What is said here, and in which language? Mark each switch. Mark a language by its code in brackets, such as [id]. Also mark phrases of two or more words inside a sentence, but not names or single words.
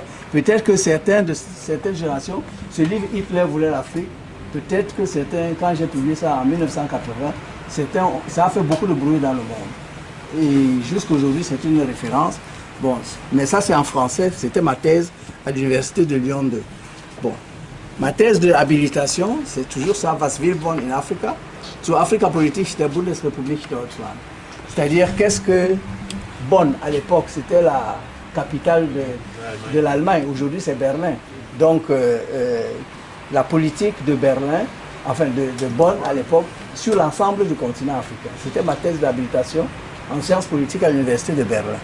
[fr] Peut-être que certaines générations, ce livre Hitler voulait l'Afrique, peut-être que certains, quand j'ai publié ça en 1980, ça a fait beaucoup de bruit dans le monde. Et jusqu'à aujourd'hui, c'est une référence. Bon, mais ça c'est en français, c'était ma thèse à l'université de Lyon 2. Bon, ma thèse de habilitation, c'est toujours ça, [de] Was will Bonn in Afrika, zur Afrika-Politik der Bundesrepublik Deutschland. [fr] C'est-à-dire, qu'est-ce que Bonn, à l'époque, c'était la capitale de l'Allemagne, aujourd'hui c'est Berlin. Donc, la politique de Berlin, enfin de Bonn à l'époque, sur l'ensemble du continent africain. C'était ma thèse d'habilitation en sciences politiques à l'université de Berlin.